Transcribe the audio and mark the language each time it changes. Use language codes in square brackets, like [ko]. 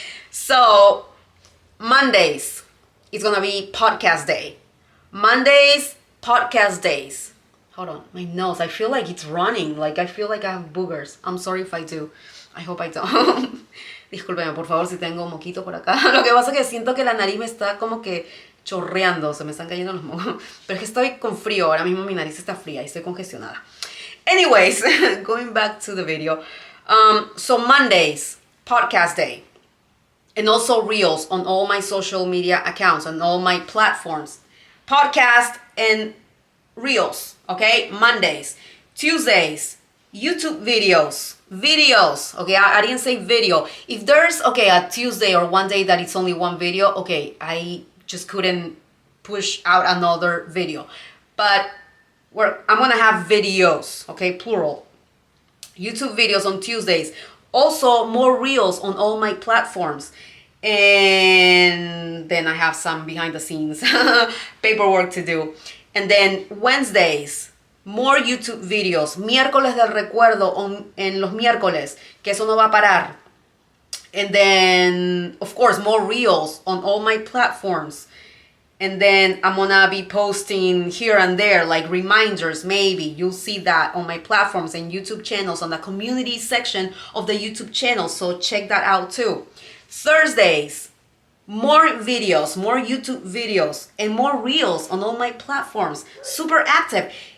[en] So Mondays, it's gonna be podcast day. Mondays, podcast days. Hold on, my nose, I feel like it's running. Like, I feel like I have boogers. I'm sorry if I do. I hope I don't. [es] Discúlpeme, por favor, si tengo moquito por acá. Lo que pasa es que siento que la nariz me está como que chorreando, se me están cayendo los mocos. Pero es que estoy con frío, ahora mismo mi nariz está fría y estoy congestionada. [en] Anyways, going back to the video. So Mondays, podcast day. And also reels on all my social media accounts, on all my platforms. Podcast and reels, okay? Mondays. Tuesdays, YouTube videos. Okay, I didn't say video. If there's, okay, a Tuesday or one day that it's only one video, okay, I just couldn't push out another video. But I'm gonna have videos, okay, plural. YouTube videos on Tuesdays. Also, more reels on all my platforms. And then I have some behind the scenes paperwork to do. And then Wednesdays, more YouTube videos. [es] Miércoles del recuerdo en los miércoles, que eso no va a parar. [en] And then, of course, more reels on all my platforms. And then I'm gonna be posting here and there, like reminders, maybe. You'll see that on my platforms and YouTube channels, on the community section of the YouTube channel. So check that out too. Thursdays, more videos, more YouTube videos, and more reels on all my platforms. Super active.